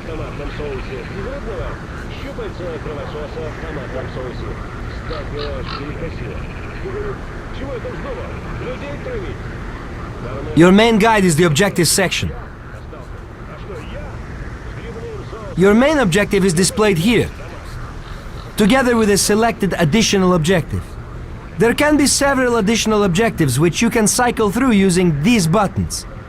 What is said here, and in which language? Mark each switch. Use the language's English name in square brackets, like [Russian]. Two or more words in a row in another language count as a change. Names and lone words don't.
[Russian] томатном соусе из рыбного, щупальца кровососа в томатном соусе. S.T.A.L.K.E.R перекосило. Чего это вздумал? Людей травить? [English] Your main guide is the objective section. Your main objective is displayed here, together with a selected additional objective. There can be several additional objectives which you can cycle through using these buttons.